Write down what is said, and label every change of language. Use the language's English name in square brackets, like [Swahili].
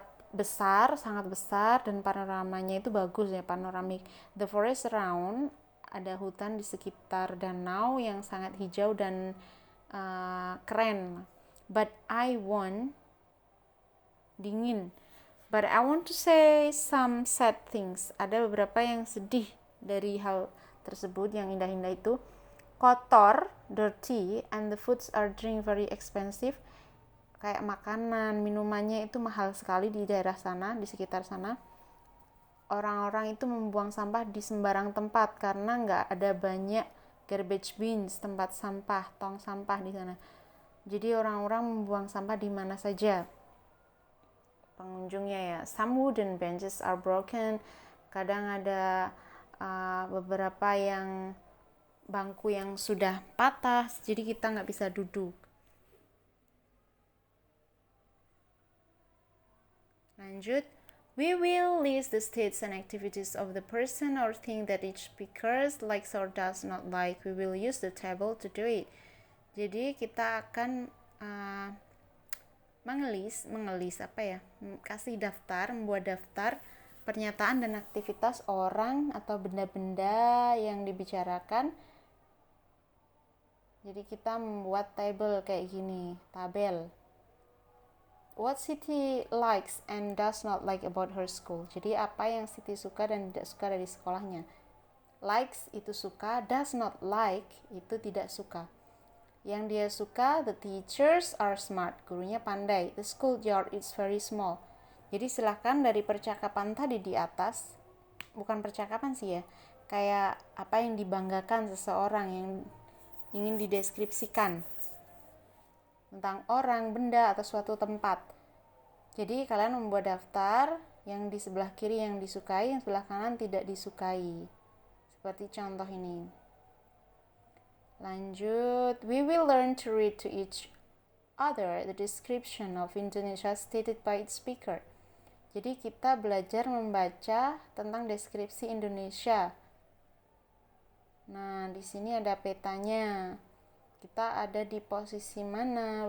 [Indonesian] besar, sangat besar, dan panoramanya itu bagus ya, panoramik. [English] The forest around, [Indonesian] ada hutan di sekitar danau yang sangat hijau dan keren. [English] But I want, dingin. But I want to say some sad things. [Indonesian] Ada beberapa yang sedih dari hal tersebut, yang indah-indah itu. [English] Kotor, dirty, and the foods are drink very expensive. [Indonesian] Kayak makanan, minumannya itu mahal sekali di daerah sana, di sekitar sana. Orang-orang itu membuang sampah di sembarang tempat karena nggak ada banyak [English] garbage bins, [Indonesian] tempat sampah, tong sampah di sana. Jadi orang-orang membuang sampah di mana saja. Pengunjungnya ya, [English] some wooden benches are broken. [Indonesian] Kadang ada beberapa yang bangku yang sudah patah, jadi kita nggak bisa duduk. [English] Lanjut, we will list the states and activities of the person or thing that each speaker likes or does not like. We will use the table to do it. [Indonesian] Jadi kita akan membuat daftar pernyataan dan aktivitas orang atau benda-benda yang dibicarakan. Jadi kita membuat tabel kayak gini, tabel. [English] What Siti likes and does not like about her school. [Indonesian] Jadi apa yang Siti suka dan tidak suka dari sekolahnya. Likes itu suka, does not like itu tidak suka. Yang dia suka, [English] the teachers are smart, [Indonesian] gurunya pandai. [English] The schoolyard is very small. [Indonesian] Jadi silahkan dari percakapan tadi di atas, bukan percakapan sih ya, kayak apa yang dibanggakan seseorang yang ingin dideskripsikan tentang orang, benda, atau suatu tempat. Jadi kalian membuat daftar, yang di sebelah kiri yang disukai, yang sebelah kanan tidak disukai. Seperti contoh ini. [English] Lanjut, we will learn to read to each other the description of Indonesia stated by its speaker. [Indonesian] Jadi kita belajar membaca tentang deskripsi Indonesia. Nah, di sini ada petanya. Kita ada di posisi mana?